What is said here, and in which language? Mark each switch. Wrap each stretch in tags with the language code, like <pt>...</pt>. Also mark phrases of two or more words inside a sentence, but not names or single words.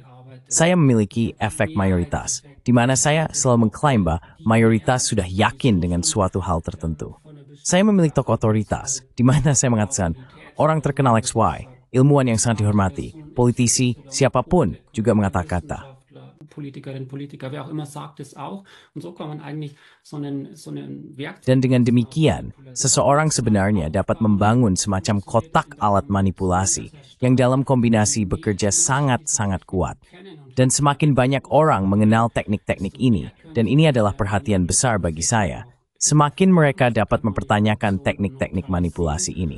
<id>Saya memiliki efek mayoritas, di mana saya selalu mengklaim bahwa mayoritas sudah yakin dengan suatu hal tertentu. Saya memiliki tokoh otoritas, di mana saya mengatakan orang terkenal XY, ilmuwan yang sangat dihormati, politisi, siapapun juga mengata-kata.</id> <de>Politiker, wer auch immer sagt es auch. Und so kann man eigentlich so einen Werkzeug...</de> <id>Dan dengan demikian, seseorang sebenarnya dapat membangun semacam kotak alat manipulasi yang dalam kombinasi bekerja sangat-sangat kuat. Dan semakin banyak orang mengenal teknik-teknik ini, dan ini adalah perhatian besar bagi saya, semakin mereka dapat mempertanyakan teknik-teknik manipulasi ini.</id>